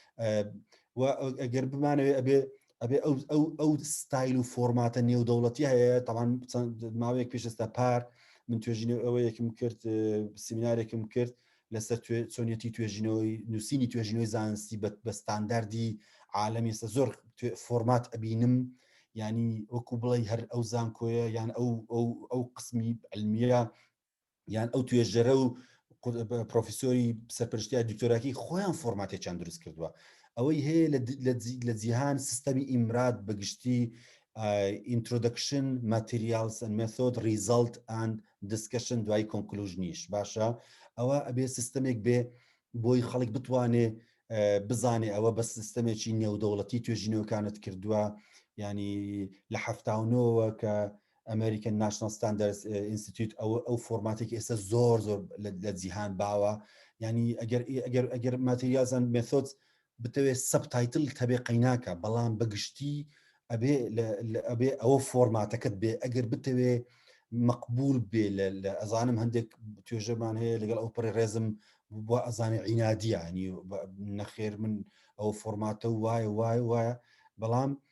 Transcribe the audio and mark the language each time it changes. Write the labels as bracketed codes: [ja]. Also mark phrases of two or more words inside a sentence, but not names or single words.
[ckb] ئەگەر بمانەوێ ئەبێ ئەو ستایل و فۆرماتە نێودەوڵەتی هەیە تاوان ماوەیەک پێشستا پار من توێژینەوە ئەوەیەکم کرد سیمینارێکم کرد لەسەر چۆنیەتی توێژینەوەی نووسینی توێژینەوەی زانستی بە ستانداردی عالەمی ئێستا زۆر فۆرمات ئەبینم ینی وەکو بڵێ هەر ئەو زانکۆیە یان ئەو قسمی علمیە یان ئەو توێژەرە و پرۆفیسۆری سەرپەرشتیای دکتۆراکی خۆیان فۆرماتێکیان دروست کردووە ئەوەی هەیە لە جیهان سیستەمی ئیمرات بەگشتی [en] introduction materials and method result and discussion [ckb] دوای conclusionیش باشە ئەوە ئەبێ سیستەمێک بێ بۆی خەڵک بتوانێ بزانێ ئەوە بە سیستەمێکی نێودەوڵەتی توێژینەوەکانت کردووە ینی لە 79ەوە کە American National Standards Institute ئەو فۆرماتێکی ئێستا زۆر لە جیهان باوە ینی ئەگەر [en] materials and methods [ckb] بتەوێت سەبتایتل هەبێ قەیناکە بەڵام بەگشتی ئەبێ ئەوە فۆرماتەکەت بێ ئەگەر بتەوێ مەقبول بێ لە ئەزانم هەندێک توێژەمان هەیە لەگەڵ ئەو پڕی ڕێزم بۆ ئەزانێ عینادیە ینی نەخێر من ئەو فۆرماتە وایە بەڵام